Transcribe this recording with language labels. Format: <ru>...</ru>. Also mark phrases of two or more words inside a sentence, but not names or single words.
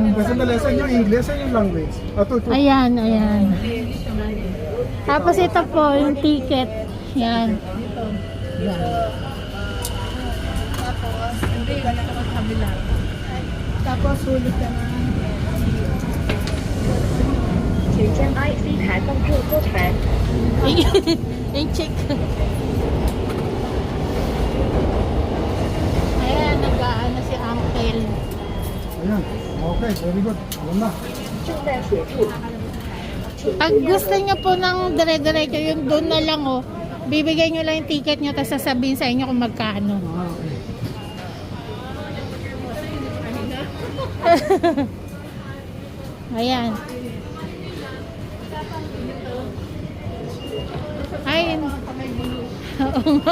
<tl>Kasi na lesson yung English, ay yung language. Ito. Ayan, ayan. Tapos ito po, yung ticket. Yan. Yan. Tapos hulog ka na.</tl> <zh>请将 IC 台放入桌台。</zh> <tl>Yung check. Ayan, nag-aano si Uncle. Ayan.</tl> <en>Okay, very good.</en> <tl>Alam na.</tl> <zh>正在协助。</zh> <tl>Pag gusto nyo po ng dire-diretso, yung doon na lang oh. Bibigay nyo lang yung ticket nyo, tapos sasabihin sa inyo kung magkano. Ah, okay. Ayan. Ay, oo nga.</tl>